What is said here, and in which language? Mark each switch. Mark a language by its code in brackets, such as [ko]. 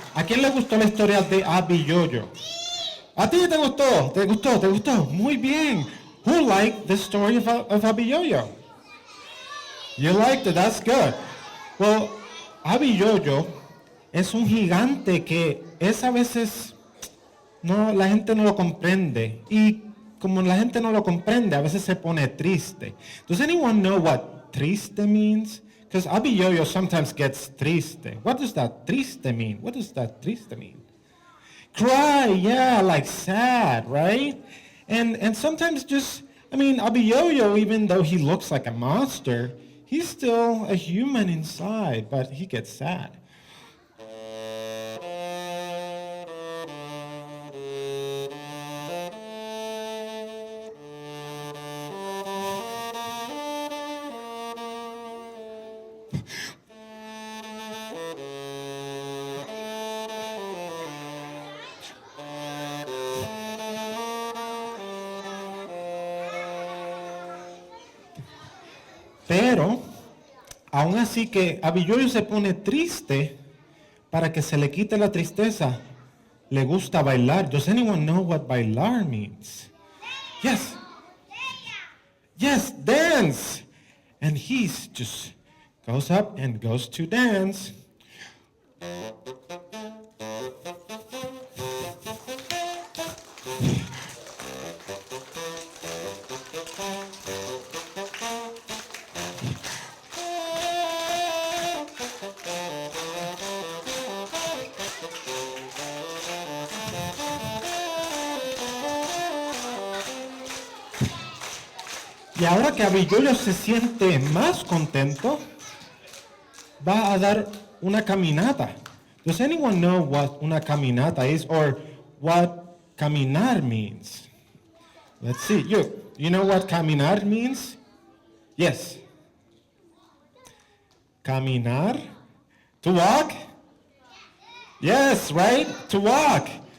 [es] ¿A quién le gustó la historia de Abby Yo-Yo? ¿A ti te gustó? ¿Te gustó? ¿Te gustó? Muy bien. [en] Who liked the story of Abby Yo-Yo? You liked it? That's good. Well, [es] Abby Yo-Yo es un gigante que es a veces, no, la gente no lo comprende. Y como la gente no lo comprende, a veces se pone triste. [en] Does anyone know what triste means? Because Abby Yo-Yo sometimes gets triste. What does that triste mean? What does that triste mean? Cry, yeah, like sad, right? And sometimes just, Abby Yo-Yo, even though he looks like a monster, he's still a human inside, but he gets sad. [es] Pero, aún así que Abby Yo-Yo se pone triste, para que se le quite la tristeza, le gusta bailar. [en] Does anyone know what bailar means? Yes. Yes, dance. And he just goes up and goes to dance. [es] Y ahora que Abby Yo-Yo se siente más contento, va a dar una caminata. [en] Does anyone know what [es] una caminata [en] is or what caminar means? Let's see. You know what caminar means? Yes. Caminar? To walk? Yes, right? To walk.